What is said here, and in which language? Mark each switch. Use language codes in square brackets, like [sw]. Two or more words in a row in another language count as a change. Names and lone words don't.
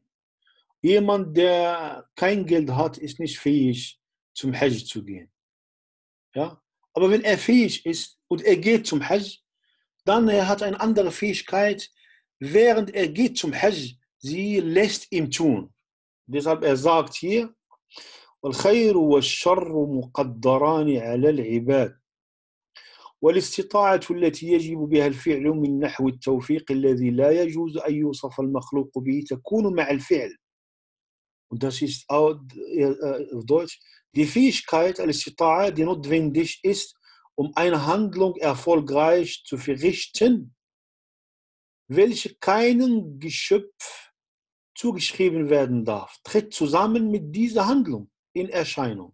[de] Jemand, der kein Geld hat, ist nicht fähig, zum Hajj zu gehen. Ja? Aber wenn er fähig ist und er geht zum Hajj, dann er hat eine andere Fähigkeit, während er geht zum Hajj, sie lässt ihm tun. Deshalb er sagt hier, [ar] والخير والشر مقدران على العباد والاستطاعة التي يجب بها الفعل من نحو التوفيق الذي لا يجوز أن يوصف المخلوق به تكون مع الفعل. [de] Und das ist auch auf Deutsch die Fähigkeit, al-Istita'a, die notwendig ist, um eine Handlung erfolgreich zu verrichten, welche keinem Geschöpf zugeschrieben werden darf, tritt zusammen mit dieser Handlung in Erscheinung.